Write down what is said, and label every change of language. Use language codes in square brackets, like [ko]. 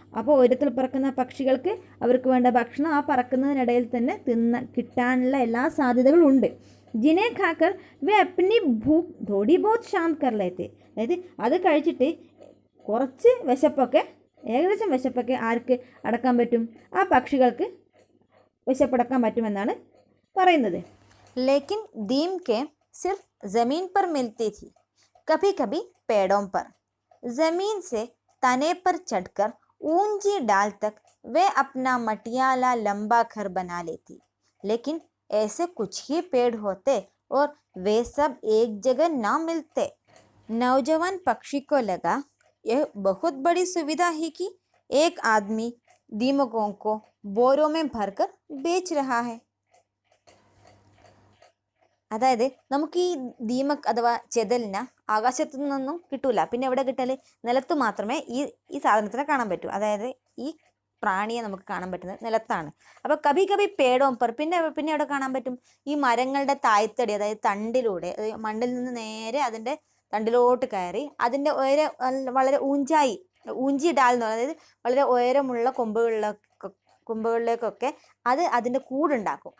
[ml] അപ്പോൾ ഉയരത്തിൽ പറക്കുന്ന പക്ഷികൾക്ക് അവർക്ക് വേണ്ട ഭക്ഷണം ആ പറക്കുന്നതിനിടയിൽ തന്നെ കിട്ടാനുള്ള എല്ലാ സാധ്യതകളും ഉണ്ട്. [hi] ജിനെ ഖാക്കർ വേ അപ്നി ഭൂഖ് തോടി ബോത്ത് ശാന്ത് കർ ലേത്തെ, [ml] അതായത് അത് കഴിച്ചിട്ട് കുറച്ച് വിശപ്പൊക്കെ, ഏകദേശം വിശപ്പൊക്കെ ആർക്ക് അടക്കാൻ പറ്റും, ആ പക്ഷികൾക്ക് വിശപ്പടക്കാൻ പറ്റുമെന്നാണ് പറയുന്നത്. [hi] लेकिन दीम के सिर्फ जमीन पर मिलती थी, कभी कभी पेड़ों पर. जमीन से तने पर चढ़कर ऊंची डाल तक वे अपना मटियाला लंबा घर बना लेती. लेकिन ऐसे कुछ ही पेड़ होते और वे सब एक जगह ना मिलते. नौजवान पक्षी को लगा यह बहुत बड़ी सुविधा है कि एक आदमी दीमकों को बोरों में भरकर बेच रहा है. [ml] അതായത് നമുക്ക് ഈ ദീമക് അഥവാ ചെതലിന് ആകാശത്തു നിന്നൊന്നും കിട്ടൂല. പിന്നെ എവിടെ കിട്ടല്, നിലത്ത് മാത്രമേ ഈ സാധനത്തിനെ കാണാൻ പറ്റൂ. അതായത് ഈ പ്രാണിയെ നമുക്ക് കാണാൻ പറ്റുന്നത് നിലത്താണ്. അപ്പോൾ [hi] കഭി കഭി പേടോം പർ, [ml] പിന്നെ എവിടെ കാണാൻ പറ്റും, ഈ മരങ്ങളുടെ തായ്തടി, അതായത് തണ്ടിലൂടെ, മണ്ണിൽ നിന്ന് നേരെ അതിൻ്റെ തണ്ടിലോട്ട് കയറി അതിൻ്റെ വളരെ [hi] ഊഞ്ചി ഡാൽ [ml] എന്ന് പറയുന്നത് വളരെ ഉയരമുള്ള കൊമ്പുകളിലേക്കൊക്കെ അതിൻ്റെ കൂടുണ്ടാക്കും.